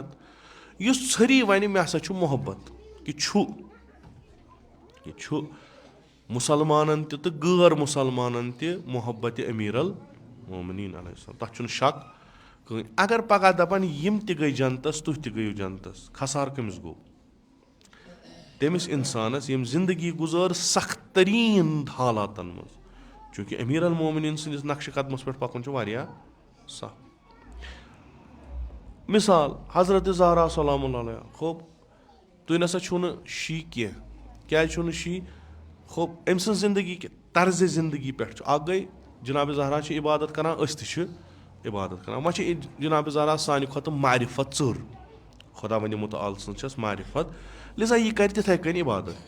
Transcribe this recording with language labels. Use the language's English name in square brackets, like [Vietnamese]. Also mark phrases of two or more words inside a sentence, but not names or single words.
[Kashmiri] یُس ژھٔری وَنہِ مےٚ ہسا چھُ محبت کہِ چھُ مُسلمانن تہِ تہٕ غٲر مُسلمانن تہِ محبتِ أمیٖر المومنیٖن [Arabic] علیہ السلام [Kashmiri] تتھ چھُنہٕ شک کٕہٕنۍ. اگر پگاہ دپن یِم تہِ گٔے جنتس تُہۍ تہِ گٔیِو جنتس خسارٕ کٔمِس گوٚو؟ تٔمِس انسانس ییٚمۍ زندگی گُزٲر سخت تریٖن حالاتن منٛز چوٗنٛکہِ أمیٖر المومنیٖن سٕنٛدِس نقشہٕ قدمس پٮ۪ٹھ پکُن چھُ واریاہ سخ. مِثال حضرت زہرا [Arabic] سلام اللہ علیہ [Kashmiri] خوب تُہۍ نسا چھُو نہٕ شی کینٛہہ. کیازِ چھُو نہٕ شی؟ خوب أمۍ سٕنٛز زندگی طرزِ زندگی پٮ۪ٹھ چھُ اکھ گٔے جناب زہرا چھِ عبادت کران أسۍ تہِ چھِ عبادت کران. وۄنۍ چھِ جناب زہرا سانہِ کھۄتہٕ معرفت ژٔر خۄدا وندِ مُتعال سٕنٛز چھس معرفت لِذا یہِ کرِ تِتھٕے کٔنۍ عبادت.